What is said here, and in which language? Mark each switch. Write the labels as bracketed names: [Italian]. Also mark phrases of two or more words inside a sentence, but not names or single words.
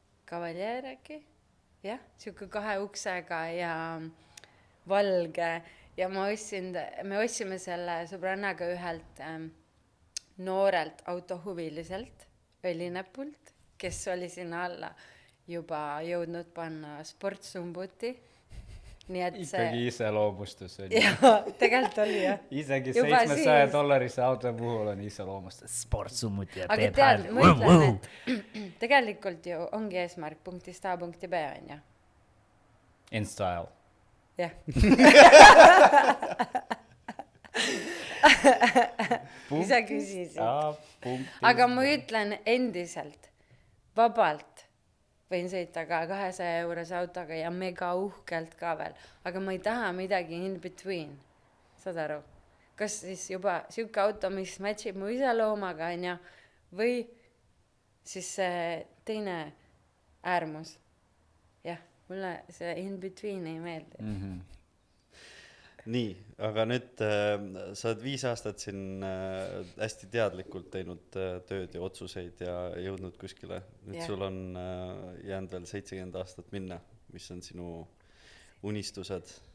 [Estonian] Cavalier äkki, jah, sihuke 2 uksega ja valge ja me ostsime selle sõbrannaga ühelt noorelt autohuviliselt õlinäpult, kes oli sinna alla juba jõudnud panna sportsumbuti. Nii et ikkagi iseloomustus oli. Jaa, tegelikult oli jah. Isegi Juba $700 auto puhul on iseloomustus. Sportsummuti ja Aga teeb tead, häält. ma ütlen, et tegelikult ju ongi eesmärk punktist A punkti B, on ju. [English] In style. [Estonian] Jah. Ise küsisid. Aga ma ütlen endiselt, vabalt võin sõita ka 200 eurose autoga ja mega uhkelt ka veel, aga ma ei taha midagi [English] in between, [Estonian] saad aru? Kas siis juba siuke auto, mis matchib mu iseloomaga, on ju, või siis see teine äärmus. Jah, mulle see [English] in between [Estonian] ei meeldi. Nii, aga nüüd sa oled 5 aastat siin hästi teadlikult teinud tööd ja otsuseid ja jõudnud kuskile. Nüüd sul on jäänud veel 70 aastat minna. Mis on sinu unistused?